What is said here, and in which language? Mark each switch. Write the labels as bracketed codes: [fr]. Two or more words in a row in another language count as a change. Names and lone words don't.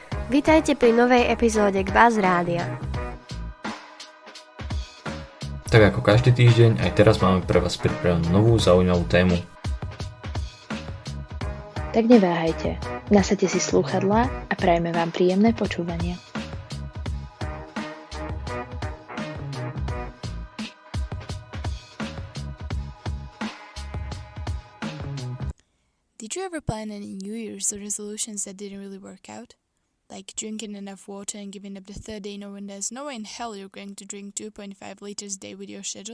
[sk] Vitajte pri novej epizóde Kvaz Rádia. Tak ako každý týždeň, aj teraz máme pre vás pripravenú novú zaujímavú tému. Tak neváhajte, nasaďte si slúchadlá a prajme vám príjemné počúvanie. [en] Did you ever plan any New Year's resolutions that didn't really work out? Like drinking enough water and giving up the third day knowing there's no way in hell you're going to drink 2.5 liters a day with your schedule?